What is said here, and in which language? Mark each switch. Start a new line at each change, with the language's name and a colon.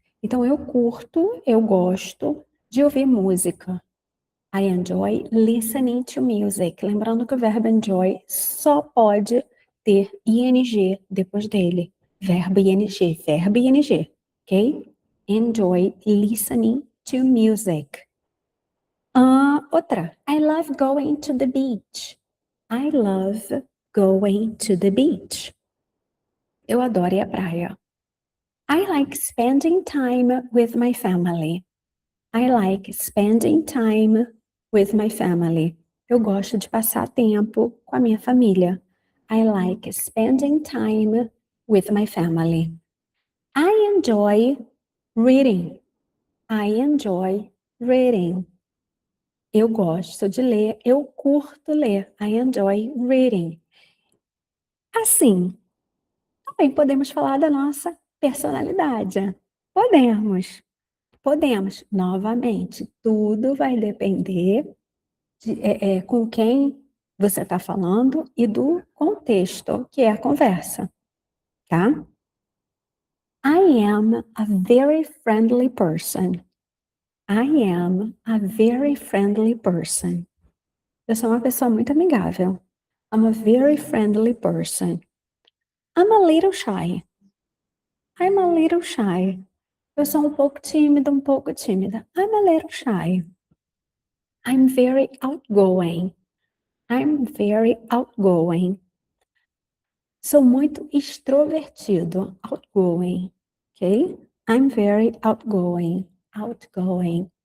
Portuguese: Então, eu curto, eu gosto de ouvir música.
English: I enjoy listening to music.
Portuguese: Lembrando que o verbo enjoy só pode ter ing depois dele. Verbo ing, ok?
English: Enjoy listening to music. Outra. I love going to the beach. I love going to the beach.
Portuguese: Eu adoro ir à praia.
English: I like spending time with my family. I like spending time with my family.
Portuguese: Eu gosto de passar tempo com a minha família.
English: I like spending time with my family. I enjoy reading. I enjoy reading.
Portuguese: Eu gosto de ler, eu curto ler.
English: I enjoy reading.
Portuguese: Assim, também podemos falar da nossa personalidade. Podemos. Novamente, tudo vai depender de com quem você está falando e do contexto, que é a conversa, tá?
English: I am a very friendly person. I am a very friendly person.
Portuguese: Eu sou uma pessoa muito amigável.
English: I'm a very friendly person. I'm a little shy. I'm a little shy.
Portuguese: Eu sou um pouco tímida, um pouco tímida.
English: I'm a little shy. I'm very outgoing. I'm very outgoing.
Portuguese: Sou muito extrovertido.
English: Outgoing. Ok? I'm very outgoing. Outgoing.